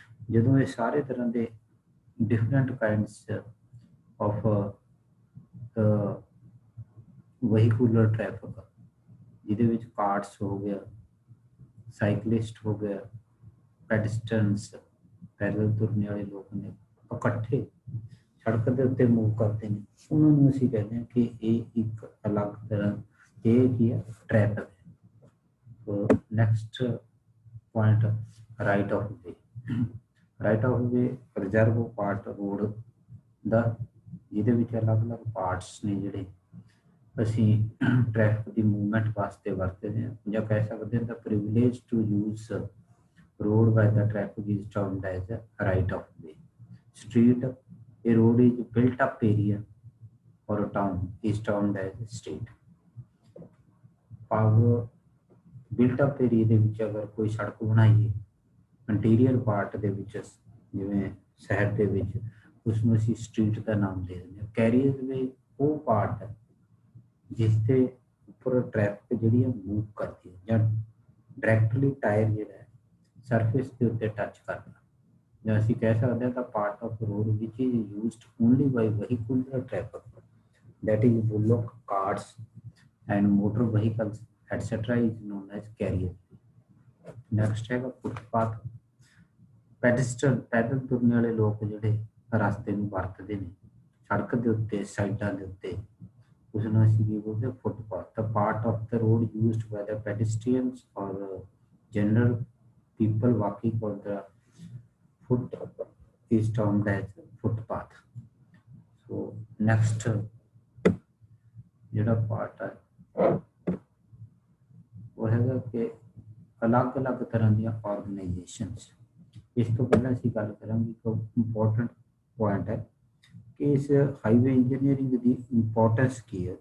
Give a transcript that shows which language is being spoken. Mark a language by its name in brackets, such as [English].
[Punjabi] ਜਦੋਂ ਇਹ ਸਾਰੇ ਤਰ੍ਹਾਂ ਦੇ [English] different kinds of vehicular traffic [Punjabi] ਜਿਹਦੇ ਵਿੱਚ ਕਾਰਟਸ ਹੋ ਗਿਆ, ਸਾਈਕਲਿਸਟ ਹੋ ਗਿਆ, ਪੈਡਸਟਰਨਸ ਪੈਦਲ ਤੁਰਨੇ ਵਾਲੇ ਲੋਕ ਨੇ ਇਕੱਠੇ ਸੜਕ ਦੇ ਉੱਤੇ ਮੂਵ ਕਰਦੇ ਨੇ, ਉਹਨਾਂ ਨੂੰ ਅਸੀਂ ਕਹਿੰਦੇ ਹਾਂ ਕਿ ਇਹ ਇੱਕ ਅਲੱਗ ਤਰ੍ਹਾਂ ਇਹ ਕੀ ਹੈ, ਟ੍ਰੈਫਿਕ ਹੈ। [English] So next point, right of way. [Punjabi] Right of way reserve part road ਦਾ, ਜਿਹਦੇ ਵਿੱਚ ਅਲੱਗ-ਅਲੱਗ ਪਾਰਟਸ ਨੇ ਜਿਹੜੇ ਅਸੀਂ ਟ੍ਰੈਫਿਕ ਦੀ ਮੂਵਮੈਂਟ ਵਾਸਤੇ ਵਰਤਦੇ ਹਾਂ, ਜਾਂ ਕਹਿ ਸਕਦੇ ਹਾਂ ਦਾ [English] Privilege to use road by the traffic is termed as a right of way. Street, a road is built up area or a town is termed as street. [Punjabi] ਭਾਵ built up area ਦੇ ਵਿੱਚ ਅਗਰ ਕੋਈ ਸੜਕ ਬਣਾਈਏ interior part ਦੇ ਵਿੱਚ, ਜਿਵੇਂ ਸ਼ਹਿਰ ਦੇ ਵਿੱਚ, ਉਸ ਨੂੰ ਅਸੀਂ ਸਟਰੀਟ ਦਾ ਨਾਮ ਦੇ ਦਿੰਦੇ ਹਾਂ। ਕੈਰੀਅਰ ਵੇ ਉਹ ਪਾਰਟ ਹੈ ਜਿਸ ਤੇ ਉੱਪਰ ਟ੍ਰੈਫਿਕ ਜਿਹੜੀ ਹੈ ਮੂਵ ਕਰਦੀ ਹੈ, ਜਾਂ ਡਾਇਰੈਕਟਲੀ ਟਾਇਰ ਜਿਹੜਾ ਸਰਫੇਸ ਦੇ ਉੱਤੇ ਟੱਚ ਕਰਨਾ, ਜਾਂ ਅਸੀਂ ਕਹਿ ਸਕਦੇ ਹਾਂ ਤਾਂ [English] Part of road which is used only by vehicular traffic, that is bullock carts and motor vehicles etc. is known as carrier. Next [Punjabi] ਹੈਗਾ ਫੁੱਟਪਾਥ। ਪੈਡਸਟਰ ਪੈਦਲ ਤੁਰਨ ਵਾਲੇ ਲੋਕ ਜਿਹੜੇ ਰਸਤੇ ਨੂੰ ਵਰਤਦੇ ਨੇ ਸੜਕ ਦੇ ਉੱਤੇ, ਸਾਈਡਾਂ ਦੇ ਉੱਤੇ, ਉਸ ਨੂੰ ਅਸੀਂ ਕੀ ਬੋਲਦੇ, footpath. [English] The part of the road used by the pedestrians or general people walking on the foot is termed as footpath. [Punjabi] So next ਜਿਹੜਾ ਪਾਰਟ ਹੈ ਉਹ ਹੈਗਾ ਕਿ ਅਲੱਗ-ਅਲੱਗ ਤਰ੍ਹਾਂ ਦੀਆਂ ਆਰਗੇਨਾਈਜੇਸ਼ਨਸ। ਇਸ ਤੋਂ ਪਹਿਲਾਂ ਅਸੀਂ ਗੱਲ ਕਰਾਂਗੇ ਕਿ ਇੰਪੋਰਟੈਂਟ ਪੁਆਇੰਟ ਹੈ ਕਿ ਇਸ ਹਾਈਵੇ ਇੰਜੀਨੀਅਰਿੰਗ ਦੀ ਇੰਪੋਰਟੈਂਸ ਕੀ ਹੈ।